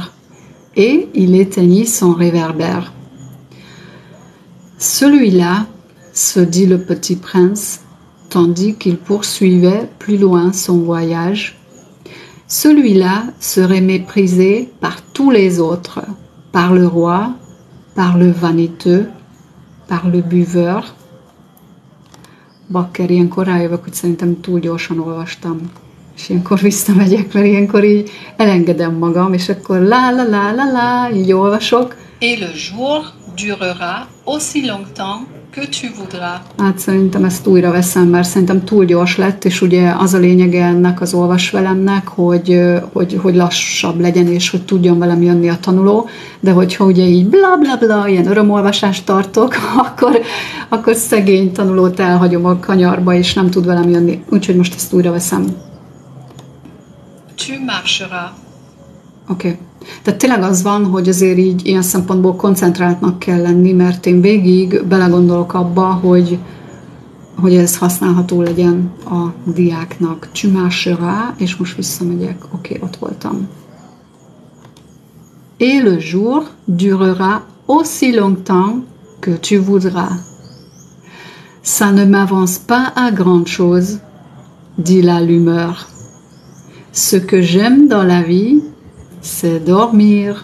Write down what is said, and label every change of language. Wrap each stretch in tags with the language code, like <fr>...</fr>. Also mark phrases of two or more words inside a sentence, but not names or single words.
<fr>Et il éteignit son réverbère. Celui-là, se dit le petit prince, tandis qu'il poursuivait plus loin son voyage. Celui-là serait méprisé par tous les autres, par le roi, par le vaniteux, par le buveur.</fr> <hu>Bakker, ilyenkor rájövök, hogy szerintem túl gyorsan olvastam. És ilyenkor visszamegyek, mert ilyenkor így elengedem magam, és akkor la, így olvasok.</hu> <fr>Et le jour durera aussi longtemps que tu voudras.</fr> <hu>Hát szerintem ezt újra veszem, mert szerintem túl gyors lett, és ugye az a lényege ennek az olvasvelemnek, hogy lassabb legyen, és hogy tudjon velem jönni a tanuló, de hogyha ugye így bla, ilyen örömolvasást tartok, akkor szegény tanulót elhagyom a kanyarba, és nem tud velem jönni. Úgyhogy most ezt újra veszem.</hu> <fr>Tu marcheras.</fr> <hu>Oké. Tehát tényleg az van, hogy azért így ilyen szempontból koncentráltnak kell lenni, mert én végig belegondolok abba, hogy ez használható legyen a diáknak.</hu> <fr>Tu marcheras,</fr> <hu>és most visszamegyek. Oké, ott voltam.</hu> <fr>Et le jour durera aussi longtemps que tu voudras. Ça ne m'avance pas à grande chose, dit l'allumeur. Ce que j'aime dans la vie, c'est dormir.</fr>